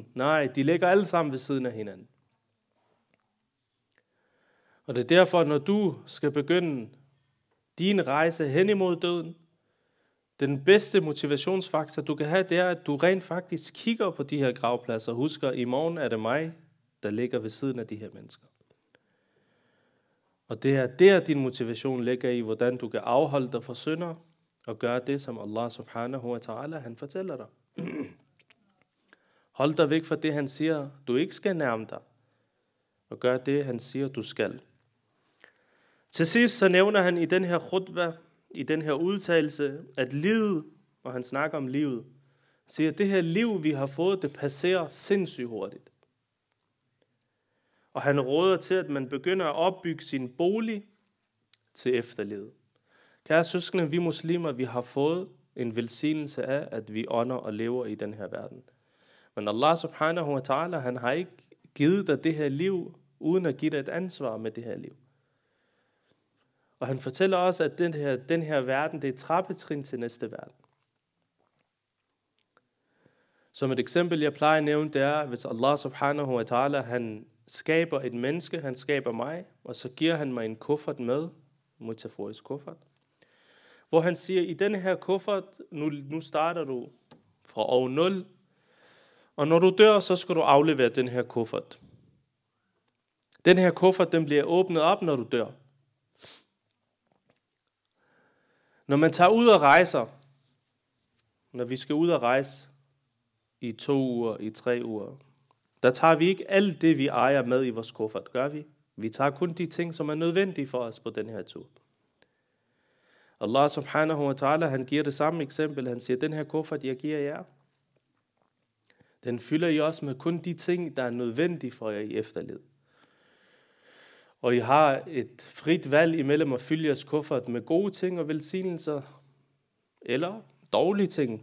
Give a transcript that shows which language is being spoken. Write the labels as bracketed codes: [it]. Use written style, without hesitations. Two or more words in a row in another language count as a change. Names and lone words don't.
[da] Nej, de ligger alle sammen ved siden af hinanden. Og det er derfor, når du skal begynde din rejse hen imod døden, den bedste motivationsfaktor, du kan have, det er, at du rent faktisk kigger på de her gravpladser og husker, i morgen er det mig, der ligger ved siden af de her mennesker. Og det er der, din motivation ligger i, hvordan du kan afholde dig fra synder og gøre det, som [ar] الله سبحانه وتعالى, [da] han fortæller dig. Hold dig væk fra det, han siger, du ikke skal nærme dig, og gør det, han siger, du skal. Til sidst så nævner han i den her khutbah, i den her udtalelse, at livet, og han snakker om livet, siger, at det her liv, vi har fået, det passerer sindssygt hurtigt. Og han råder til, at man begynder at opbygge sin bolig til efterlivet. Kære søskende, vi muslimer, vi har fået en velsignelse af, at vi ånder og lever i den her verden. Men [ar] الله سبحانه وتعالى, [da] han har ikke givet dig det her liv, uden at give dig et ansvar med det her liv. Og han fortæller også, at den her verden, det er trappetrin til næste verden. Som et eksempel, jeg plejer at nævne, det er, hvis [ar] الله سبحانه وتعالى, [da] han skaber et menneske, han skaber mig, og så giver han mig en kuffert med, metaforisk kuffert, hvor han siger, i denne her kuffert, nu starter du fra år 0, og når du dør, så skal du aflevere den her kuffert. Den her kuffert, den bliver åbnet op, når du dør. Når man tager ud og rejser, når vi skal ud og rejse i 2 uger, i 3 uger, der tager vi ikke alt det, vi ejer med i vores kuffert, gør vi? Vi tager kun de ting, som er nødvendige for os på den her tur. [ar] الله سبحانه وتعالى, [da] han giver det samme eksempel. Han siger, den her kuffert, jeg giver jer, den fylder I også med kun de ting, der er nødvendige for jer i efterlivet. Og I har et frit valg imellem at fylde jeres kuffert med gode ting og velsignelser, eller dårlige ting.